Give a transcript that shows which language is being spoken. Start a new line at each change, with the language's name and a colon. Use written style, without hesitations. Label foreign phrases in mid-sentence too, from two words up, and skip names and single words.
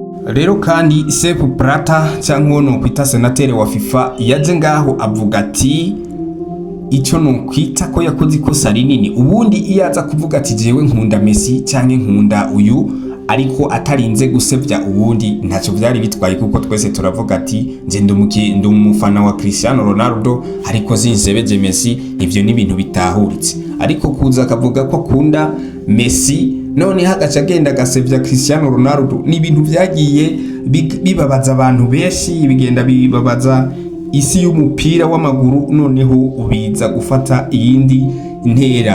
Rundi: Rero kandi Sepp Blatter cyangwa no kwita senateri wa FIFA yaje ngaho avuga ati icyo no kwita ko yakoze ikosa rinini. Ubundi iyaza kuvuga ati jewe nkunda Messi cyangwa nkunda uyu ariko atarinze gusebya ubundi ntacyo byari bitwaye, kuko twese turavuga ati nje ndi umufana wa Cristiano Ronaldo ariko zinsebeje Messi, ivyo ni ibintu bitahuritse. Ariko kuza akavuga ko akunda Messi none hagaca agenda agasebya Cristiano Ronaldo, ni ibintu byagiye bibabaza abantu benshi, bigenda bibabaza isi y'umupira w'amaguru, noneho ubiza gufata iyindi ntera.